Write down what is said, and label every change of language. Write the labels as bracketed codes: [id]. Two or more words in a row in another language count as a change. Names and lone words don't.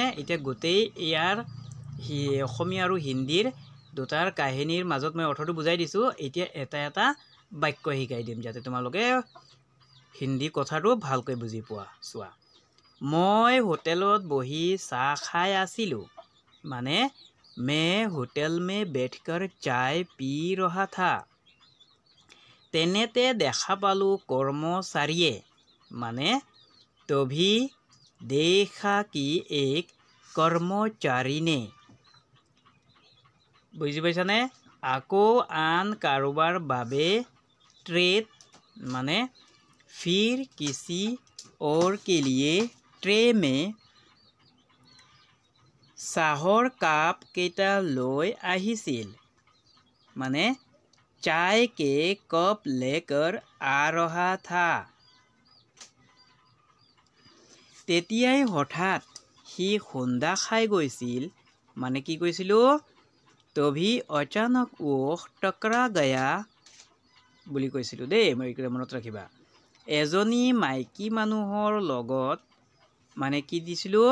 [as] এতিয়া গোটেই ইয়াৰ অসমীয়া আৰু হিন্দীৰ দুটাৰ কাহিনীৰ মাজত মই অৰ্থটো বুজাই দিছোঁ। এতিয়া এটা এটা বাক্য শিকাই দিম যাতে তোমালোকে হিন্দী কথাটো ভালকৈ বুজি পোৱা। চোৱা, মই হোটেলত বহি চাহ খাই আছিলোঁ, মানে [hi] मैं होटल में बैठकर चाय पी रहा था। [as] তেনেতে দেখা পালোঁ কৰ্মচাৰীয়ে, মানে [hi] तभी देखा कि एक कर्मचारी ने। [as] বুজি পাইছানে? আকৌ আন কাৰোবাৰ বাবে ট্ৰেত, মানে [hi] फिर किसी और के लिए ट्रे में [as] চাহৰ কাপ কেইটা লৈ আহিছিল, মানে [hi] चाय के कप लेकर आ रहा था। [as] তেতিয়াই হঠাৎ সি খুন্দা খাই গৈছিল, মানে কি কৈছিলোঁ? [hi] तभी अचानक वो टकरा गया [as] বুলি কৈছিলোঁ দেই, মনত ৰাখিবা। এজনী মাইকী মানুহৰ লগত, মানে কি দিছিলোঁ?